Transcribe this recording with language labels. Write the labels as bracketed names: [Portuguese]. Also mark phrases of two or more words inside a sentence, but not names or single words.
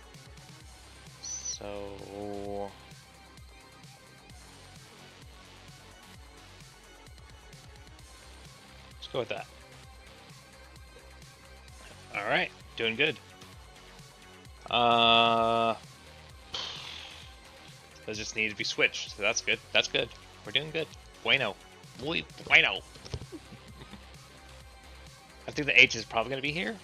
[English] So... let's go with that. Alright, doing good. Those just need to be switched, so that's good. That's good. We're doing good. [Spanish] Bueno. Muy bueno. [English] I think the H is probably going to be here.